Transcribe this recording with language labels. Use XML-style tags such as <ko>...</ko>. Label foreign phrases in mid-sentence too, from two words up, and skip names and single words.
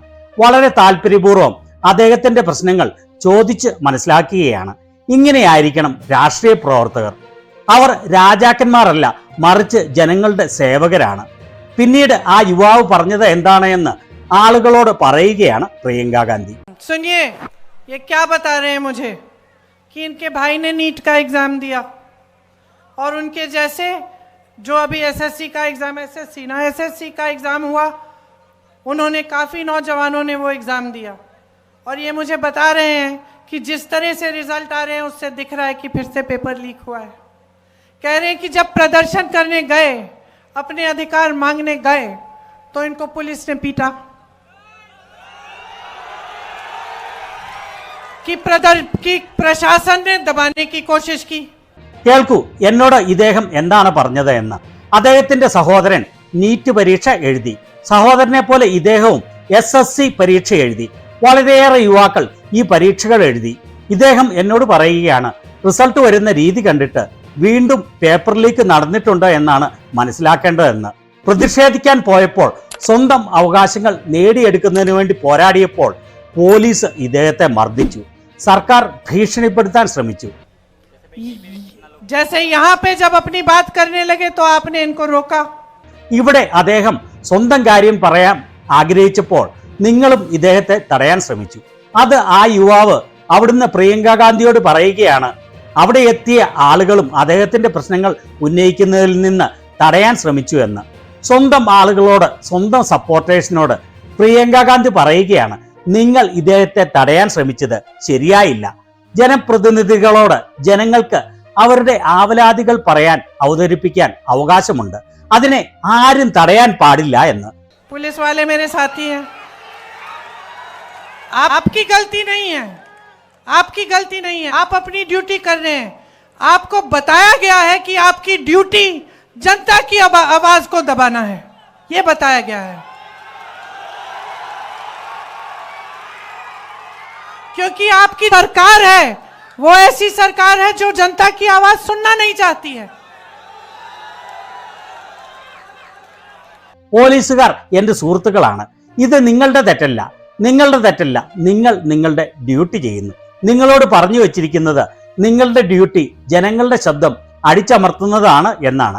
<ml>വളരെ താല്പര്യപൂർവ്വം അദ്ദേഹത്തിന്റെ പ്രശ്നങ്ങൾ ചോദിച്ച് മനസ്സിലാക്കുകയാണ്. ഇങ്ങനെയായിരിക്കണം രാഷ്ട്രീയ പ്രവർത്തകർ. അവർ രാജാക്കന്മാരല്ല, മറിച്ച് ജനങ്ങളുടെ സേവകരാണ്. പിന്നീട് ആ യുവാവ് പറഞ്ഞത് എന്താണ് എന്ന് ആളുകളോട് പറയുകയാണ് പ്രിയങ്ക ഗാന്ധി.</ml> <hi>सुनिए, ये क्या बता रहे हैं मुझे कि इनके भाई ने नीट का एग्जाम दिया और उनके जैसे जो अभी एसएससी का एग्जाम, एसएससी का एग्जाम हुआ, उन्होंने काफ़ी नौजवानों ने वो एग्ज़ाम दिया और ये मुझे बता रहे हैं कि जिस तरह से रिजल्ट आ रहे हैं उससे दिख रहा है कि फिर से पेपर लीक हुआ है। कह रहे हैं कि जब प्रदर्शन करने गए, अपने अधिकार मांगने गए, तो इनको पुलिस ने पीटा, कि प्रशासन ने दबाने की कोशिश की।</hi> <ml>കേൾക്കൂ, എന്നോട് ഇദ്ദേഹം എന്താണ് പറഞ്ഞത് എന്ന്. അദ്ദേഹത്തിന്റെ സഹോദരൻ നീറ്റ് പരീക്ഷ എഴുതി. സഹോദരനെ പോലെ ഇദ്ദേഹവും SSC പരീക്ഷ എഴുതി. വളരെയേറെ യുവാക്കൾ ഈ പരീക്ഷകൾ എഴുതി. ഇദ്ദേഹം എന്നോട് പറയുകയാണ്, റിസൾട്ട് വരുന്ന രീതി കണ്ടിട്ട് വീണ്ടും പേപ്പർ ലീക്ക് നടന്നിട്ടുണ്ട് എന്നാണ് മനസ്സിലാക്കേണ്ടതെന്ന്. പ്രതിഷേധിക്കാൻ പോയപ്പോൾ, സ്വന്തം അവകാശങ്ങൾ നേടിയെടുക്കുന്നതിന് വേണ്ടി പോരാടിയപ്പോൾ പോലീസ് ഇദ്ദേഹത്തെ മർദ്ദിച്ചു. സർക്കാർ ഭീഷണിപ്പെടുത്താൻ ശ്രമിച്ചു.</ml> <hi>जैसे यहाँ पे जब अपनी बात करने लगे तो आपने इनको रोका.</hi> <ml>ഇവിടെ അദ്ദേഹം സ്വന്തം കാര്യം പറയാൻ ആഗ്രഹിച്ചപ്പോൾ നിങ്ങളും ഇദ്ദേഹത്തെ തടയാൻ ശ്രമിച്ചു. അത് ആ യുവാവ് അവിടുന്ന് പ്രിയങ്ക ഗാന്ധിയോട് പറയുകയാണ്, അവിടെ എത്തിയ ആളുകളും അദ്ദേഹത്തിന്റെ പ്രശ്നങ്ങൾ ഉന്നയിക്കുന്നതിൽ നിന്ന് തടയാൻ ശ്രമിച്ചു എന്ന്. സ്വന്തം ആളുകളോട്, സ്വന്തം സപ്പോർട്ടേഴ്സിനോട് പ്രിയങ്ക ഗാന്ധി പറയുകയാണ്, നിങ്ങൾ ഇദ്ദേഹത്തെ തടയാൻ ശ്രമിച്ചത് ശരിയായില്ല. ജനപ്രതിനിധികളോട് ജനങ്ങൾക്ക് അവരുടെ ആവലാതികൾ പറയാൻ, അവതരിപ്പിക്കാൻ അവകാശമുണ്ട്. അതിനെ ആരും തടയാൻ പാടില്ല എന്ന്.</ml> <hi>पुलिस वाले मेरे साथी हैं, आपकी गलती नहीं है, आपकी गलती नहीं है, आप अपनी ड्यूटी कर रहे हैं. आपको बताया गया है कि आपकी ड्यूटी जनता की आवाज को दबाना है, ये बताया गया है. क्योंकि आपकी सरकार है, वो ऐसी सरकार है जो जनता की आवाज सुनना नहीं चाहती है.</hi> <ml>പോലീസുകാർ എൻ്റെ സുഹൃത്തുക്കളാണ്. ഇത് നിങ്ങളുടെ തെറ്റല്ല, നിങ്ങൾ നിങ്ങളുടെ ഡ്യൂട്ടി ചെയ്യുന്നു. നിങ്ങളോട് പറഞ്ഞു വച്ചിരിക്കുന്നത് നിങ്ങളുടെ ഡ്യൂട്ടി ജനങ്ങളുടെ ശബ്ദം അടിച്ചമർത്തുന്നതാണ് എന്നാണ്.</ml>